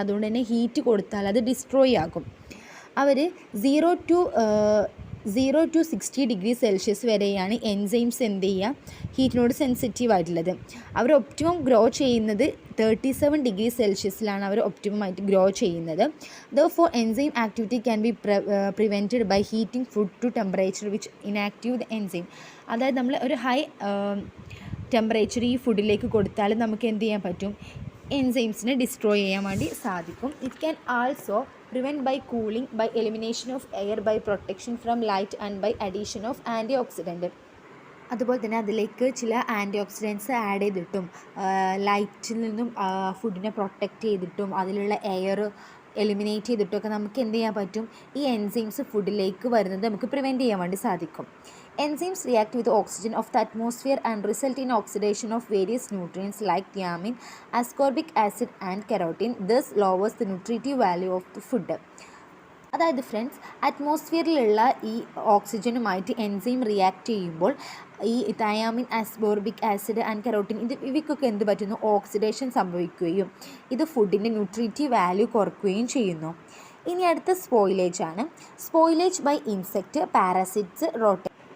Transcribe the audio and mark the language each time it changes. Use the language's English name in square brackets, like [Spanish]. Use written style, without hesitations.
[Malayalam] അതുകൊണ്ട് തന്നെ ഹീറ്റ് കൊടുത്താൽ അത് ഡിസ്ട്രോയ് ആകും. അവർ 0 to 60 ഡിഗ്രി സെൽഷ്യസ് വരെയാണ് എൻസൈംസ് എന്ത് ചെയ്യുക, ഹീറ്റിനോട് സെൻസിറ്റീവ് ആയിട്ടുള്ളത്. അവർ ഒപ്റ്റിമം ഗ്രോ ചെയ്യുന്നത് 37 ഡിഗ്രി സെൽഷ്യസിലാണ് അവർ ഒപ്റ്റിമം ആയിട്ട് ഗ്രോ ചെയ്യുന്നത്. [English] Therefore enzyme activity can be prevented by heating food to temperature which inactive the enzyme. [Malayalam] അതായത് നമ്മൾ ഒരു ഹൈ ടെമ്പറേച്ചർ ഈ ഫുഡിലേക്ക് കൊടുത്താൽ നമുക്ക് എന്ത് ചെയ്യാൻ പറ്റും, എൻസൈംസിനെ ഡിസ്ട്രോയ് ചെയ്യാൻ വേണ്ടി സാധിക്കും. [English] It can also prevent by cooling, by elimination of air, by protection from light and by addition of antioxidant. [Malayalam] അതുപോലെ തന്നെ അതിലേക്ക് ചില ആൻറ്റി ഓക്സിഡൻസ് ആഡ് ചെയ്തിട്ടും ലൈറ്റിൽ നിന്നും ഫുഡിനെ പ്രൊട്ടക്റ്റ് ചെയ്തിട്ടും അതിലുള്ള എയർ എലിമിനേറ്റ് ചെയ്തിട്ടൊക്കെ നമുക്ക് എന്ത് ചെയ്യാൻ പറ്റും, ഈ എൻസൈംസ് ഫുഡിലേക്ക് വരുന്നത് നമുക്ക് പ്രിവെൻറ്റ് ചെയ്യാൻ വേണ്ടി സാധിക്കും. [English] Enzymes react with oxygen of the atmosphere and result in oxidation of various nutrients like thiamine, ascorbic acid and carotene. This lowers the nutritive value of the food. [Malayalam] അതായത് ഫ്രണ്ട്സ്, അറ്റ്മോസ്ഫിയറിലുള്ള ഈ ഓക്സിജനുമായിട്ട് enzyme react ചെയ്യുമ്പോൾ ഈ thiamine, ascorbic acid and carotene ഇവയ്ക്കൊക്കെ എന്ത് പറ്റുന്നു, oxidation സംഭവിക്കുകയും ഇത് ഫുഡിൻ്റെ nutritive value കുറയ്ക്കുകയും ചെയ്യുന്നു. ഇനി അടുത്ത സ്പോയിലേജ് ആണ്. [English] Spoilage by insect, parasites, rotten.